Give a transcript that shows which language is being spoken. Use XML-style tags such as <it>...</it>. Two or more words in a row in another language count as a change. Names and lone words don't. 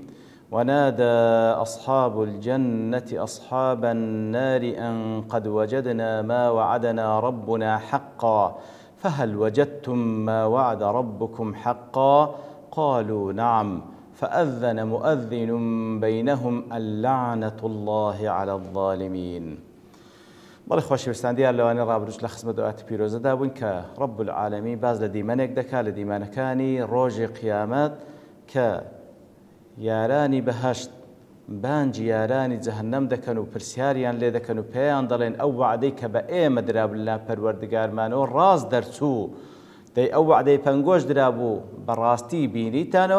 <ar>ونادى أصحاب الجنة أصحاب النار أن قد وجدنا ما وعدنا ربنا حقا فهل وجدتم ما وعد ربكم حقا قالوا نعم فأذن مؤذن بينهم اللعنة الله على الظالمين.</ar> <ckb>بەڵێ خۆشەویستان لەوانەی ڕابردووش لە خزمەت دوعاتی پیرۆزەدا بووین کە</ckb> <ar>ڕەب العالەمین</ar> <ckb>باز لە دیمەنێک دەکات لە دیمانەکانی ڕۆژی قیامەت کە یارانی بەهەشت بانجی یارانی جەهەنەم دەکەن و پرسیاریان لێ دەکەن و پێیان دەڵێن ئەو وعدەی کە بە ئێمە درابوو لە پەروەردگارمانەوە ڕاست دەرچوو دەی ئەو وعدەی پەنگۆش درابوو بەڕاستی بینیتانەوە؟</ckb>